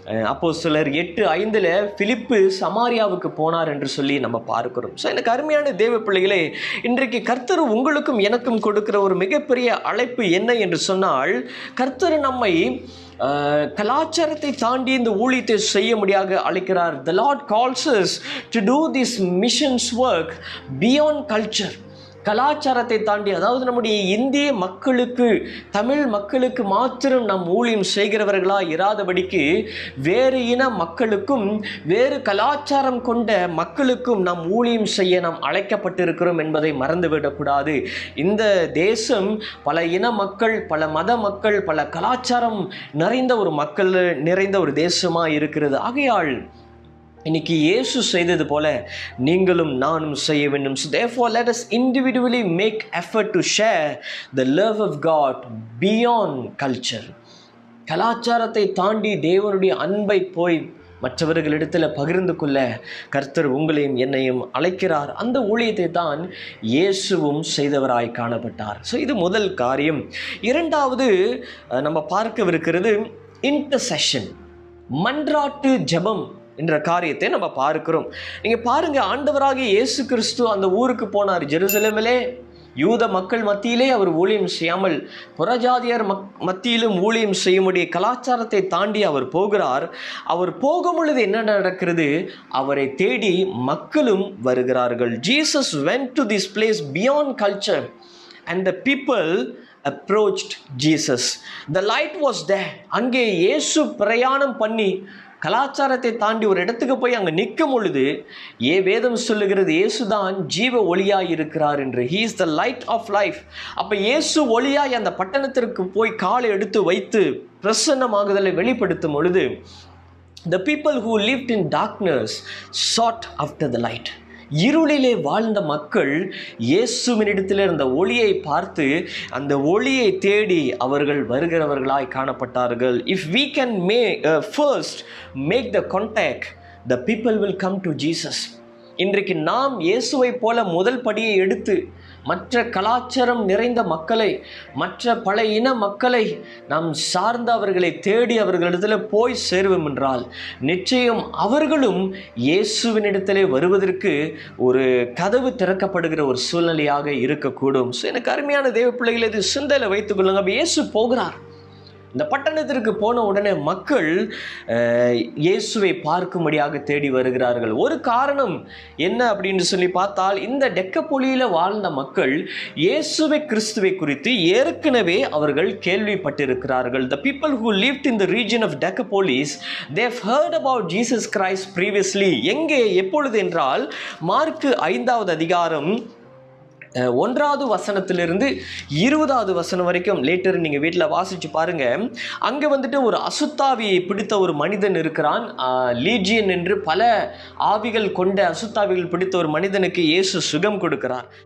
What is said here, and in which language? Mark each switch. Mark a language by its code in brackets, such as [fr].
[ta] அப்போஸ்தலர் 8:5 பிலிப்பு சமாரியாவுக்கு போனார் என்று சொல்லி நம்ம பார்க்கிறோம். ஸோ எனக்கு அருமையான தேவ பிள்ளைகளே, இன்றைக்கு கர்த்தர் உங்களுக்கும் எனக்கும் கொடுக்கிற ஒரு மிகப்பெரிய அழைப்பு என்ன என்று சொன்னால், கர்த்தர் நம்மை கலாச்சாரத்தை தாண்டி இந்த ஊழியத்தை செய்ய முடியாக அழைக்கிறார். [en] The Lord calls us to do this missions work beyond culture. [ta] கலாச்சாரத்தை தாண்டி, அதாவது நம்முடைய இந்திய மக்களுக்கு, தமிழ் மக்களுக்கு மாத்திரம் நாம் ஊழியம் செய்கிறவர்களாக இராதபடிக்கு வேறு இன மக்களுக்கும் வேறு கலாச்சாரம் கொண்ட மக்களுக்கும் நாம் ஊழியம் செய்ய நாம் அழைக்கப்பட்டிருக்கிறோம் என்பதை மறந்துவிடக்கூடாது. இந்த தேசம் பல இன மக்கள், பல மத மக்கள், பல கலாச்சாரம் நிறைந்த ஒரு மக்கள் நிறைந்த ஒரு தேசமாக இருக்கிறது. ஆகையால் இன்னைக்கு இயேசு செய்தது போல நீங்களும் நானும் செய்ய வேண்டும். [en] So therefore let us individually make effort to share the love of God beyond culture. [ta] கலாச்சாரத்தை தாண்டி தேவனுடைய அன்பை போய் மற்றவர்களிடத்தில் பகிர்ந்து கொள்ள கர்த்தர் உங்களையும் என்னையும் அழைக்கிறார். அந்த ஊழியத்தை தான் இயேசுவும் செய்தவராய் காணப்பட்டார். ஸோ இது முதல் காரியம். இரண்டாவது நம்ம பார்க்கவிருக்கிறது இன்டர்செஷன், மன்றாட்டு ஜெபம் என்ற காரியத்தை நம்ம பார்க்கிறோம். நீங்க பாருங்க, ஆண்டவராகிய இயேசு கிறிஸ்து அந்த ஊருக்கு போனார். ஜெருசலேமிலே யூத மக்கள் மத்தியிலே அவர் ஊழியம் செய்யாமல் புறஜாதியர் மத்தியிலும் ஊழியம் செய்ய முடிய கலாச்சாரத்தை தாண்டி அவர் போகிறார். அவர் போகும் பொழுது என்ன நடக்கிறது? அவரை தேடி மக்களும் வருகிறார்கள். [en] Jesus went to this place beyond culture and the people approached Jesus. The light was there. [ta] அங்கே இயேசு பிரயாணம் பண்ணி கலாச்சாரத்தை தாண்டி ஒரு இடத்துக்கு போய் அங்கே நிற்கும் பொழுது வேதம் சொல்லுகிறது இயேசுதான் ஜீவ ஒளியாய் இருக்கிறார் என்று. [en] He is the light of life. [ta] அப்போ இயேசு ஒளியாய் அந்த பட்டணத்திற்கு போய் காலை எடுத்து வைத்து பிரசன்னமாகுதலை வெளிப்படுத்தும் பொழுது [en] the people who lived in darkness sought after the light. [ta] இருளிலே வாழ்ந்த மக்கள் இயேசுவினிடத்தில் இருந்த ஒளியை பார்த்து அந்த ஒளியை தேடி அவர்கள் வருகிறவர்களாய் காணப்பட்டார்கள். [en] If we can first make the contact, the people will come to Jesus. [ta] இன்றைக்கு நாம் இயேசுவை போல முதல் படியை எடுத்து மற்ற கலாச்சாரம் நிறைந்த மக்களை, மற்ற பல இன மக்களை நாம் சார்ந்த அவர்களை தேடி அவர்களிடத்தில் போய் சேருவோம் என்றால் நிச்சயம் அவர்களும் இயேசுவினிடத்திலே வருவதற்கு ஒரு கதவு திறக்கப்படுகிற ஒரு சூழ்நிலையாக இருக்கக்கூடும். ஸோ எனக்கு அருமையான தேவ பிள்ளைகளை இது சிந்தையில் வைத்துக் கொள்ளுங்க. இயேசு போகிறார். இந்த பட்டணத்திற்கு போன உடனே மக்கள் இயேசுவை பார்க்கும்படியாக தேடி வருகிறார்கள். ஒரு காரணம் என்ன அப்படின்னு சொல்லி பார்த்தால், இந்த டெக்கபோலியில் வாழ்ந்த மக்கள் இயேசுவை கிறிஸ்துவை குறித்து ஏற்கனவே அவர்கள் கேள்விப்பட்டிருக்கிறார்கள். [en] The people who lived in the region of Decapolis, they have heard about Jesus Christ previously. [ta] எங்கே, எப்பொழுது என்றால் மார்க்கு 5வது அதிகாரம் 1வது வசனத்திலிருந்து 20வது வசனம் வரைக்கும் லேட்டர் நீங்கள் வீட்டில் வாசித்து பாருங்க. அங்கே வந்துட்டு ஒரு அசுத்தாவியை பிடித்த ஒரு மனிதன் இருக்கிறான். லீஜியன் என்று பல ஆவிகள் கொண்ட அசுத்தாவிகள் பிடித்த ஒரு மனிதனுக்கு இயேசு சுகம் கொடுக்கிறார்.